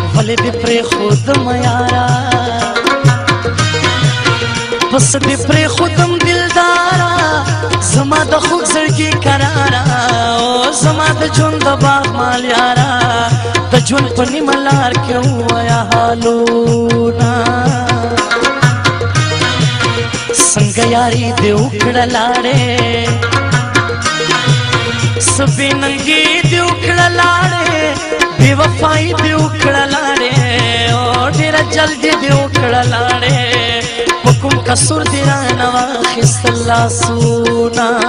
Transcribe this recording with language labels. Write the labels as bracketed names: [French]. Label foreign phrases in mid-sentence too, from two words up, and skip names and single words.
[Persian] ولی دی پری خودم یارا پس دی پری خودم دلدارا [Pashto] زما د خوږ زړګي قرارا او زما د ژوند د باغ مال یارا د ژوند په نیمه لار کې ووایه حالونه څنګه یاري دې وکړه لاړې څه بې ننګي دې وکړه لاړې بې وفایي دې وکړه لاړې او ډېره جلدي دې وکړه لاړې په کوم قصور دې رانه واخیستل لاسونه